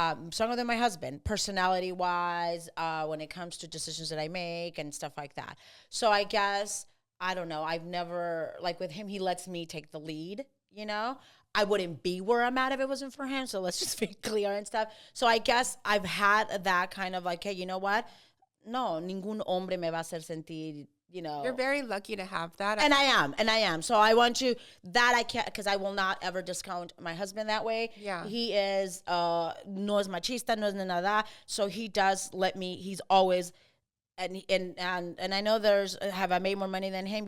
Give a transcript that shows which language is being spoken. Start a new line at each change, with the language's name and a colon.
English: Stronger than my husband, personality-wise, when it comes to decisions that I make and stuff like that. So I guess. I don't know. I've never, like with him, he lets me take the lead, you know? I wouldn't be where I'm at if it wasn't for him. So let's just be clear and stuff. So I guess I've had that kind of like, hey, you know what?
Spanish: No, ningún hombre me va a hacer sentir,
English: you know. You're very lucky to have that. And I am. So I want to, that I can't, because I will not ever discount my husband that way. Yeah. He is,
Spanish: no es machista, no es nada.
English: So he does let me, he's always, and I know have I made more money than him?